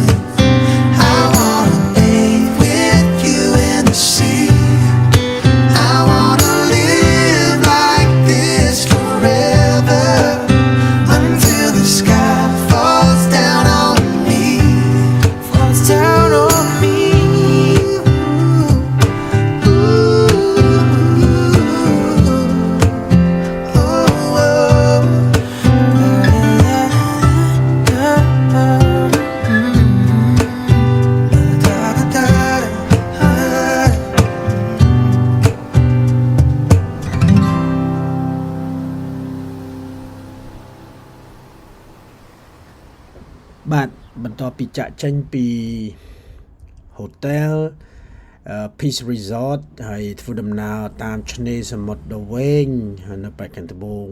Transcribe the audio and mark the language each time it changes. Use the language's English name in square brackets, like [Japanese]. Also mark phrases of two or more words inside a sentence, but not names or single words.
[English] I wanna bathe with you in the sea. I wanna live like this forever until the sky falls down on me. Falls down on me. Ooh. Oh, oh. Da-da-da-da. [Khmer] បាទបន្ទាប់ពីចាក់ចេញពី Hotel Peace Resort ហើយធ្វើដំណើរតាមឆ្នេរសមុទ្រដ៏វែងនៅប៉ែកខាងត្បូង